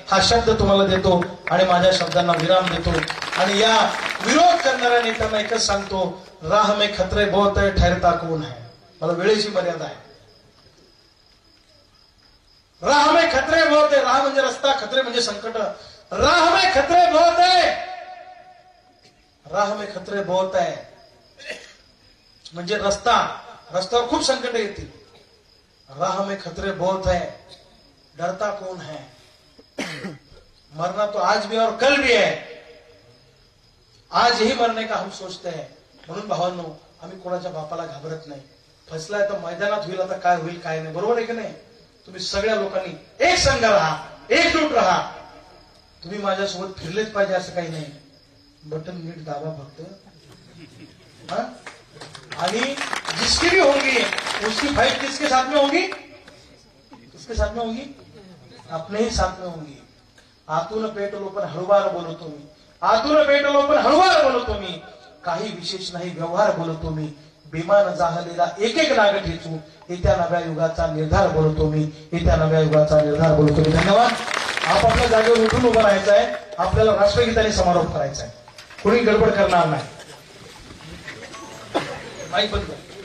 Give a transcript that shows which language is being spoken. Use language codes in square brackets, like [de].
[mr] हा शब्द तुम्हाला देतो आणि माझ्या शब्दांना विराम देतो. आणि या विरोध करणाऱ्या नेत्यांना एकच सांगतो, [hi] राह में खतरे बहुत है, ठहरता कौन है. [mr] मला वेळेची मर्यादा आहे. [hi] राह में खतरे बहुत है. [mr] राह म्हणजे रस्ता, खतरे म्हणजे संकट. [hi] राह में खतरे बहुत है, राह में खतरे बहुत है [mr] म्हणजे रस्त्यावर खूप संकट येतील. [hi] राह में खतरे बहुत है, डरता कौन है. मरना तो आज भी और कल भी है. आज ही मरने का हम सोचते हैं. [mr] म्हणून भावांनो, आम्ही कोणाच्या बापाला घाबरत नाही. फसलाय तर मैदानात होईल, आता काय होईल काय नाही. बरोबर आहे की नाही. तुम्ही सगळ्या लोकांनी एक संघ राहा, एकजूट राहा. तुम्ही माझ्यासोबत फिरलेच पाहिजे असं काही नाही. बटन नीट दाबा फक्त. [hi] आणि जिसकी भी होगी उसकी फाइट किसके साथ में होगी, किसके साथ में होगी, अपने ही साथ में होगी. [mr] आतून पेटलो पण हळूवार बोलतो मी. आतून पेटलो पण हळूवार बोलतो मी. काही विशेष नाही व्यवहार बोलतो मी. बेमान जाहलेला एक एक नाग ठेचू. येत्या नव्या युगाचा निर्धार बोलतो मी. येत्या नव्या युगाचा निर्धार बोलतो मी. धन्यवाद. आपापल्या जागेवर उठून उभं राहायचं आहे. आपल्याला राष्ट्रगीताने समारोप करायचा आहे. कोणी गडबड करणार नाही. माईक बंद कर.